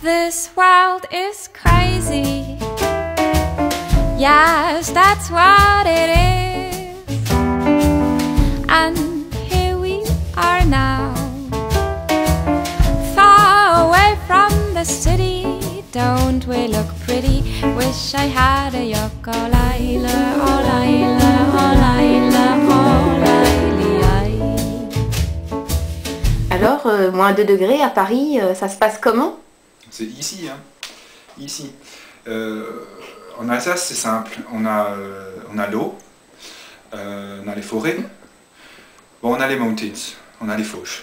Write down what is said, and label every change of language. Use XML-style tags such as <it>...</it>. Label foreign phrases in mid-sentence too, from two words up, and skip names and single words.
<en>This world is crazy. Yes, that's what it is. And here we are now, far away from the city. Don't we look pretty? Wish I had a yoko laila, oh laila, oh laila, oh laila.</en> <fr>Alors, moins 2 degrés à Paris, ça se passe comment? C'est ici, hein. Ici. En Alsace, c'est simple. On a l'eau, on a les forêts, bon, on a les mountains, on a les fauches.</fr>